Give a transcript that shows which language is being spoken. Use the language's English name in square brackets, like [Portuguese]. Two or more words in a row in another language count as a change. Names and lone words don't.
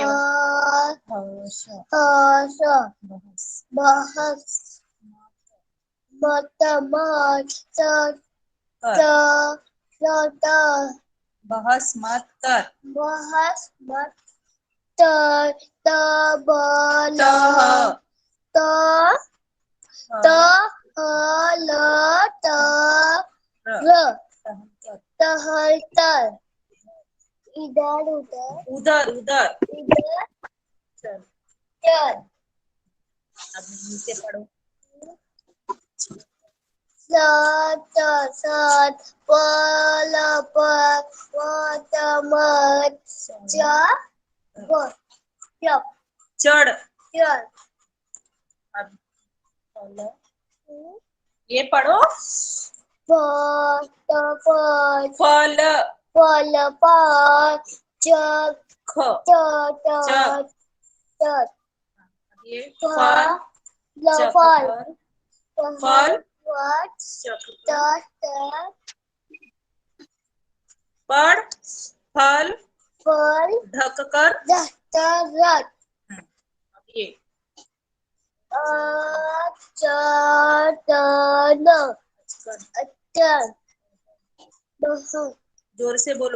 [Hindi] बहस। बहस। मत बहस मत कर। बहस मत कर। तबल। टह त हल तर। टहलतर। इधर उधर। उधर उधर। इधर चल चल। अब नीचे पढ़ो। सत पल मत चढ़। चल। अब पहले ये पढ़ो। फल फल पर ख ये फल चक पर फल चक पर पढ़ फल ढक कर। अब ये जोर से बोलो।